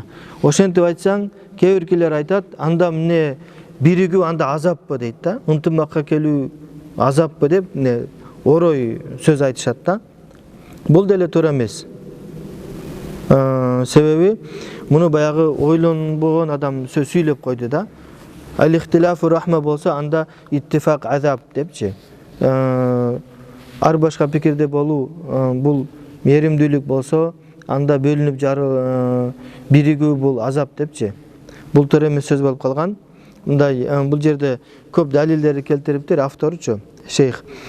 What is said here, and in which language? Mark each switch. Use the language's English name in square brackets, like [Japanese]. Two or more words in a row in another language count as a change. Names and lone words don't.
[Kyrgyz] Ошентип айтсаң, кээ биркилер айтат, анда эмне биригүү анда азаппы дейт да. Ынтымакка келүү азаппы деп орой сөз айтышат да. Бул деле туура эмес. Себеби муну баягы ойлонбогон адам сөйлөп койду да. [Arabic] الاختلاف رحمة [Kyrgyz] болсо анда [Arabic] اتفاق عذاب депчи. [Kyrgyz] Ар башка пикирде болуу бул мээримдүүлүк болсо, анда бөлүнүп биригүү бул азап депчи. Бул туура эмес сөз болуп калган. Мындай бул жерде көп далилдерди келтириптир авторчу, шейх.